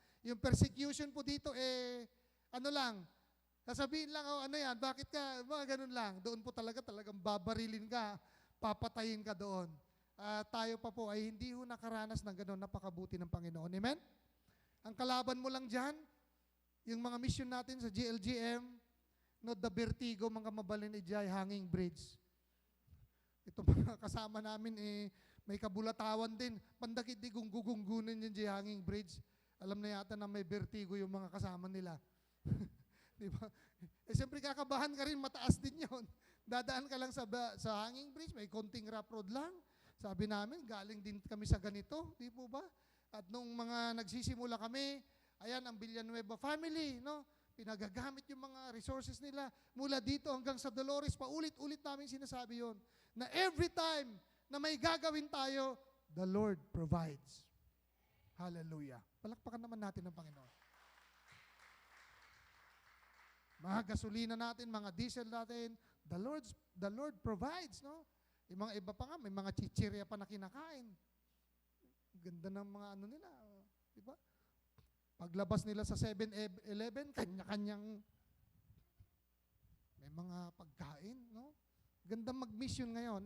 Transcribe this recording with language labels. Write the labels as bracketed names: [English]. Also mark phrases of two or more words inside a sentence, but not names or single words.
[Filipino] Yung persecution po dito, ano lang, sasabihin lang, ano yan, bakit ka, mga ganun lang. Doon po talagang babarilin ka, papatayin ka doon. Tayo pa po ay hindi ho nakaranas ng ganun, napakabuti ng Panginoon. Amen? Ang kalaban mo lang dyan, yung mga mission natin sa GLGM, [English] the vertigo, [Filipino] mga [Iloko] mabalin ijay, [English] hanging bridge. [Filipino] Ito mga kasama namin, may kabulatawan din. Pandakit di gunggugunin yung [English] hanging bridge. [Filipino] Alam na yata na may vertigo yung mga kasama nila. Di ba? Siyempre kakabahan ka rin, mataas din yon. Dadaan ka lang sa [English] hanging bridge, [Filipino] may konting [English] rough road [Filipino] lang. Sabi namin, galing din kami sa ganito, di po ba? At nung mga nagsisimula kami, ayan, ang Villanueva family, pinagagamit yung mga resources nila mula dito hanggang sa Dolores. Paulit-ulit namin sinasabi yon na [English] every time [Filipino] na may gagawin tayo, [English] the Lord provides. [Filipino] Hallelujah. Palakpakan naman natin ng Panginoon. Mga gasolina natin, mga diesel natin, [English] the Lord provides, [Filipino] Yung mga iba pa nga, may mga chichirya pa na kinakain. Ganda ng mga nila, di ba? Paglabas nila sa 7-Eleven, kanya-kanyang may mga pagkain, Ganda mag-mission ngayon.